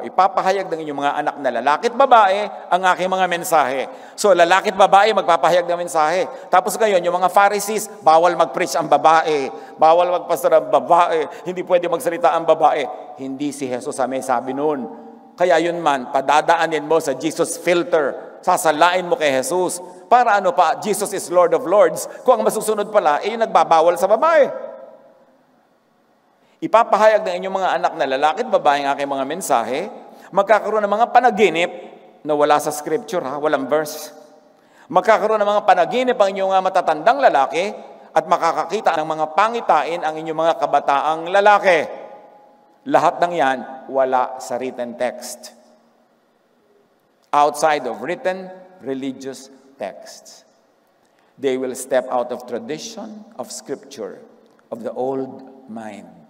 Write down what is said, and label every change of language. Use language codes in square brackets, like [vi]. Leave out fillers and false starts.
[tl] Ipapahayag ng inyong mga anak na lalaki at babae ang aking mga mensahe. So lalaki at babae magpapahayag ng mensahe. Tapos ngayon, yung mga Pharisees, bawal mag-preach ang babae. Bawal magpastor ang babae. Hindi pwede magsalita ang babae. Hindi si Jesus ang may sabi noon. Kaya yun man, padadaanin mo sa Jesus filter. Sasalain mo kay Jesus. [en] Para ano pa, Jesus is Lord of Lords. [tl] Kung ang masusunod pala, yung nagbabawal sa babae. Ipapahayag ng inyong mga anak na lalaki at babae ang aking mga mensahe, magkakaroon ng mga panaginip na wala sa scripture, walang verse. Magkakaroon ng mga panaginip ang inyong mga matatandang lalaki at makakakita ng mga pangitain ang inyong mga kabataang lalaki. Lahat ng yan, wala sa written text. [en] Outside of written religious texts. They will step out of tradition, of scripture, of the old mind.